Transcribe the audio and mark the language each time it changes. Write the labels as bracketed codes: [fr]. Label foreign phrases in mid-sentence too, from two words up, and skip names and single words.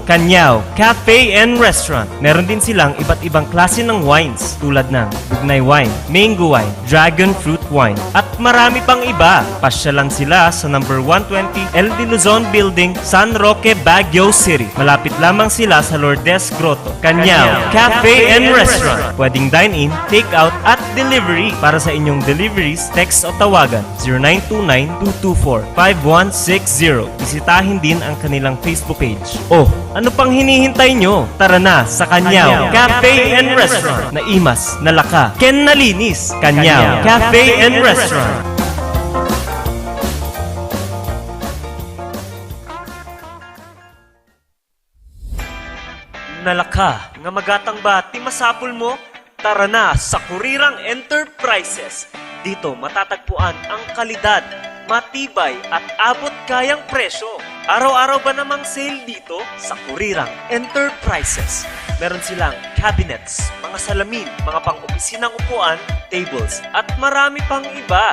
[tl] Kanyao Cafe and Restaurant. Meron din silang iba't ibang klase ng wines tulad ng bugnay wine, [en] mango wine, dragon fruit wine [tl] at marami pang iba. Pasya lang sila sa number 120 El de Luzon Building, San Roque, Baguio City. Malapit lamang sila sa Lourdes Grotto. Kanyao Cafe and Restaurant. Pwedeng dine-in, take-out at delivery. Para sa inyong deliveries, text o tawagan 0929-224-5160. Bisitahin din ang kanilang Facebook page. Ano pang hinihintay nyo? Tara na sa Kanyao Cafe and Restaurant. [ilo] Na imas, nalaka, ken nalinis. Kanyao Cafe and Restaurant. Nalaka, nga magatang ba ti masapul mo? [tl] Tara na sa Kurirang Enterprises. Dito matatagpuan ang kalidad, matibay at abot kayang presyo. Araw-araw ba namang sale dito sa Kurirang Enterprises? Meron silang cabinets, mga salamin, mga pang-opisinang upuan, tables, at marami pang iba.